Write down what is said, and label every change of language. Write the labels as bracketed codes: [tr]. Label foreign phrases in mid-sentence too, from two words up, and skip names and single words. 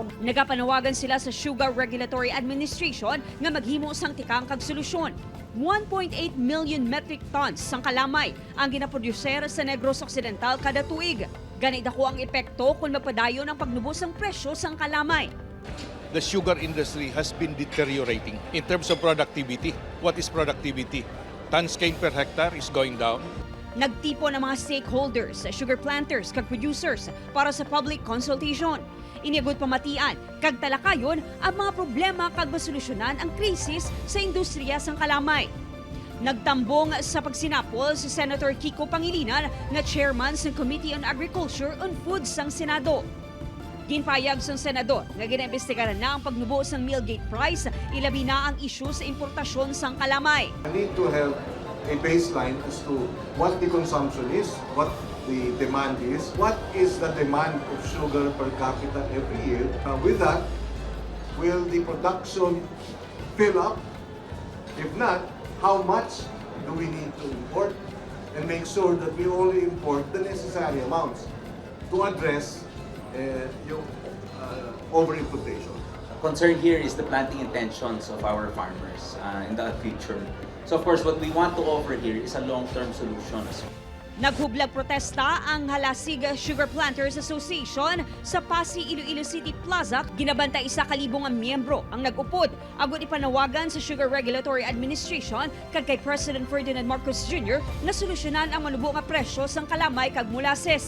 [hil] Nagapanawagan sila sa Sugar Regulatory Administration nga maghimo sang tikang kag solusyon. 1.8 million metric tons sang kalamay ang ginaproducer sa Negros Occidental kada tuig. Ganit ako ang epekto kung mapadayon ang pagnubos ng presyo sang kalamay. [en] The sugar industry has been deteriorating in terms of productivity. What is productivity? Tons cane per hectare is going down. [hil] Nagtipo ng mga [en] stakeholders, sugar planters, [hil] kag producers para sa [en] public consultation. [hil] Iniagod pamatian, kag talakayon ang mga problema kag masolusyonan ang krisis sa industriya sang kalamay. Nagtambong sa pagsinapol si Senator Kiko Pangilinan nga chairman sa Committee on Agriculture and Food sang Senado. Ginpayag sa Senador nga ginaimbestigaran na ang pagnubo sang [en] millgate price, [hil] ilabi na ang isyu sa importasyon sang kalamay. [en] I need to have a baseline as to what the consumption is, what the demand is, what is the demand of sugar per capita every year. With that, will the production fill up? If not, how much do we need to import? And make sure that we only import the necessary amounts to address yung over-importation. Concern here is the planting intentions of our farmers in the future. So of course, what we want to offer here is a long-term solution as well. [hil] Naghublag protesta ang Halasig Sugar Planters Association sa Pasig, Iloilo City Plaza. Ginabantay 1,000 ang miyembro ang nag-upod. Agod ipanawagan sa Sugar Regulatory Administration kag kay President Ferdinand Marcos Jr. na solusyonan ang manubo nga presyo sang kalamay kag molasses.